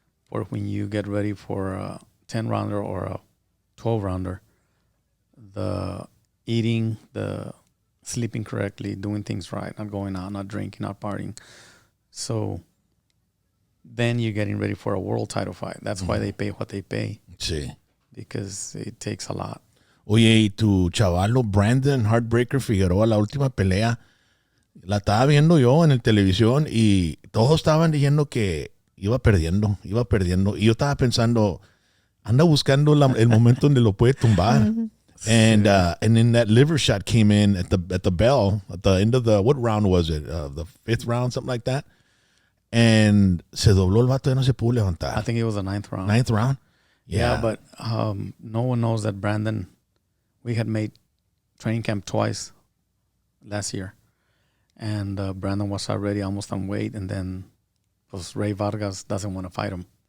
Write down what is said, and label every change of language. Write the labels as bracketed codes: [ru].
[en] Or when you get ready for a 10-rounder or a 12-rounder, the eating, the sleeping correctly, doing things right, not going out, not drinking, not partying. So then you're getting ready for a world title fight. That's why they pay what they pay. [es] Sí. [en] Because it takes a lot. [es] Oye, y tu chavalo Brandon Heartbreaker Figueroa, la última pelea, la estaba viendo yo en el televisión y todos estaban diciendo que iba perdiendo. Y yo estaba pensando, anda buscando el momento donde lo puede tumbar. [en] And then that liver shot came in at the bell, at the end of what round was it? The 5th round, something like that. [es] And se dobló el vato y no se pudo levantar. [en] I think it was the 9th round. 9th round? Yeah, but no one knows that Brandon, we had made training camp twice last year. And Brandon was already almost on weight, and then Ray Vargas doesn't want to fight him.